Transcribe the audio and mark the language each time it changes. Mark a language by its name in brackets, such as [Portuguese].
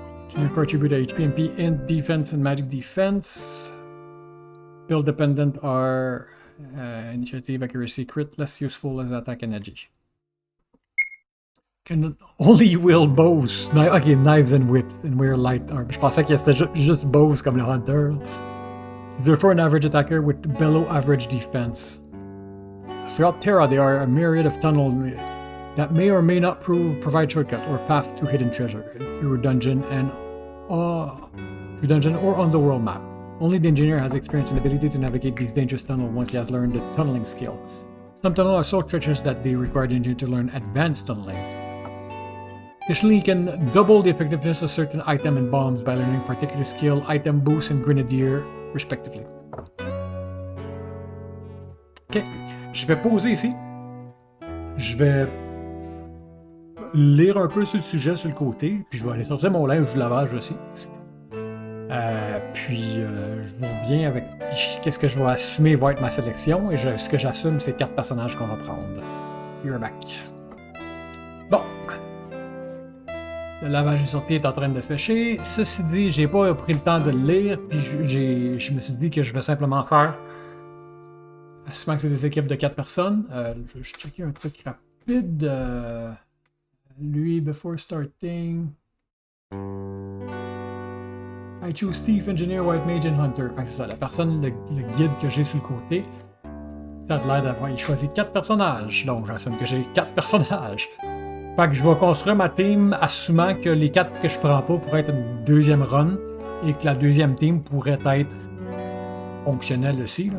[English] Engineer core attribute are HP, MP, int, defense, and magic defense. Build dependent are initiative, accuracy, crit, less useful as attack and edge. Can only wield bows. Okay, knives and whips and wear light armor. [French] Je pensais que c'était juste bows comme le Hunter. [English] He's therefore an average attacker with below average defense. Throughout Terra, there are a myriad of tunnels that may or may not provide shortcut or path to hidden treasure through dungeon or on the world map. Only the Engineer has experience and ability to navigate these dangerous tunnels once he has learned the tunneling skill. Some tunnels are so treacherous that they require the Engineer to learn advanced tunneling. Additionally, he can double the effectiveness of certain items and bombs by learning particular skill, item boost, and grenadier, respectively. [French] Ok, je vais poser ici. Je vais lire un peu sur le sujet sur le côté, puis je vais aller sortir mon linge de lavage aussi. Je vous reviens avec qu'est-ce que je vais assumer va être ma sélection, et ce que j'assume, c'est 4 personnages qu'on va prendre. [English] You're back. [French] Bon. Le lavage est sorti, est en train de se sécher. Ceci dit, j'ai pas pris le temps de le lire, puis je me suis dit que je vais simplement faire, assumant que c'est des équipes de 4 personnes, je vais checker un truc rapide. [English] Lui, before starting... I choose Thief, Engineer, White Mage and Hunter. [French] Fait que c'est ça, la personne, le guide que j'ai sur le côté, ça a l'air d'avoir choisi 4 personnages. Donc j'assume que j'ai 4 personnages. Fait que je vais construire ma team assumant que les 4 que je prends pas pourraient être une deuxième run et que la deuxième team pourrait être fonctionnelle aussi.